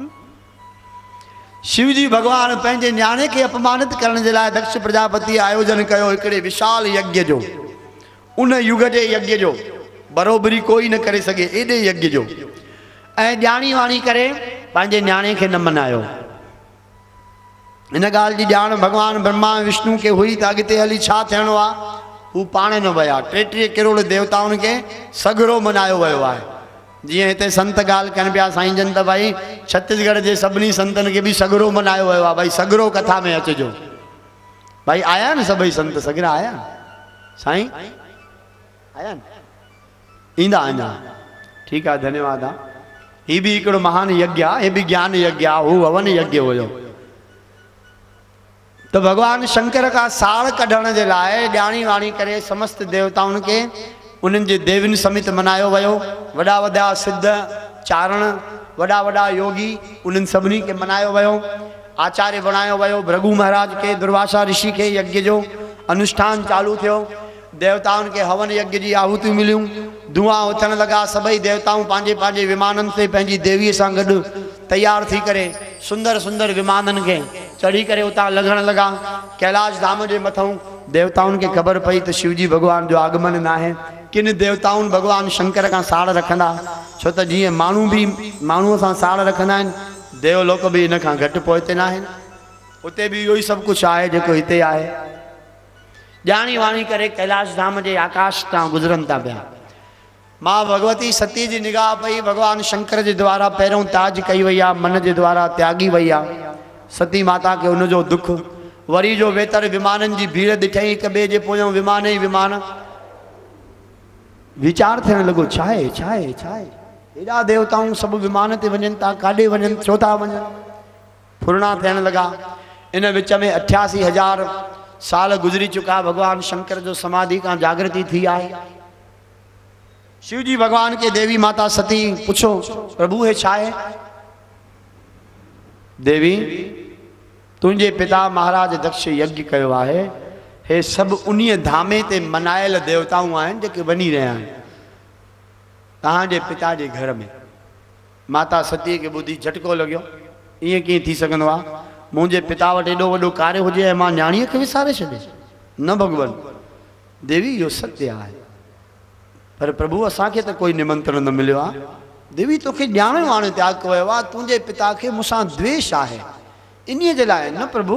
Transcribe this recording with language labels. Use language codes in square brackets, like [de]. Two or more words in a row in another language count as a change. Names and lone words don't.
[sd] शिव जी भगवान पंहिंजे न्याणे के अपमानित करण के लिए दक्ष प्रजापति आयोजन कयो हिकिड़े विशाल यज्ञ जो। उन युग के यज्ञ जो बरोबरी कोई न करे सके, एडे यज्ञ जो। ऐं ॼाणी वाणी करे पंहिंजे न्याणे के न मनायो। इन गाल की जान भगवान ब्रह्मा विष्णु के हुई तो अगते हली छा थियणो आ हू पाणे न वया। 33 करोड़ देवताउन के सगरो मनायो वयो आहे। जी इतने संत गाल कन पिया साईं जन तो भाई छत्तीसगढ़ के सभी संतन के भी सगरो मनायो वयो आहे। भाई सगरो कथा में अचजो। भाई आया न सभी संत सगरा आया साईं आया न ईंदा ईंदा [hi] ठीक है धन्यवाद। ही भी एक महान यज्ञ है, ये भी ज्ञान यज्ञ हो, हवन यज्ञ हो। [sd] तो भगवान शंकर का साड़ कढ़ण के लाए ॼाणी वाणी करे समस्त देवताउन के उन्हनि जे देविन समित मनायो वयो। वड़ा वड़ा सिद्ध चारण वड़ा वड़ा योगी उन्हनि सभिनी के मनायो वयो। आचार्य बनायो वयो। भृगु महाराज के दुर्वासा ऋषि के यज्ञ जो अनुष्ठान चालू थियो। देवताउन के हवन यज्ञ की आहुति मिलियूं। धुआं उथण लगा। सभई देवताऊं पांजे पांजे विमानन से पंहिंजी देवीअ सां गॾु तैयार थी करे सुंदर सुंदर विमानन के चढ़ी करे उतां लघण लगा। कैलाश धाम के मथों देवताउन के खबर पई तो शिवजी भगवान जो आगमन ना है। किन देवताउन भगवान शंकर का साड़ रखंदा, छो तो जी मानू भी मानूअ सां साड़ रखंदा आहिनि, देवलोक भी इन खां घटि पहुते ना आहिनि। उते भी इहो ई सब कुछ आहे जेको हिते आहे। ॼाणी वाणी करे कैलाश धाम के आकाश तां गुजरन था पिया। माँ भगवती सती जी निगाह पई भगवान शंकर के द्वारा पैरों ताज कई वही आ, मन के द्वारा त्यागी वही आ। सती माता के उनजो दुख वरी जो वेतर विमानन की भीड़ ॾिठई हिक ॿिए जे पोयों विमान ही विमान। विचार थियण लॻो छाहे छाहे छाहे एॾा देवताऊं सभु विमान ते वञनि था, काॾे वञनि, छो था वञनि? फुरणा थियण लॻा। इन विच में 88,000 साल गुजरी चुका। भगवान शंकर जो समाधि का जागृति थी आहे। शिव जी भगवान के देवी माता सती पूछो प्रभु है छा है? देवी तुझे पिता महाराज दक्ष यज्ञ कयो आहे। हे सब उन्हीं धामे ते मनायल देवताऊं आहिनि जेके वञी रहिया आहिनि तव्हांजे पिता जे घर में। माता सती के बुद्धि झटको लॻियो। ईअं कीअं थी सघंदो आहे? मुंहिंजे पिता वटि एॾो वॾो कार्य हुजे ऐं मां न्याणीअ खे विसारे छॾे? न भगवान देवी इहो सत्य आहे, पर प्रभु असांखे त कोई निमंत्रण न मिलियो आहे। देवी तोखे ॼाण वाण त्याग कयो आहे। तुंहिंजे पिता खे मूंसां द्वेष आहे, इन्हीअ जे लाइ न प्रभु।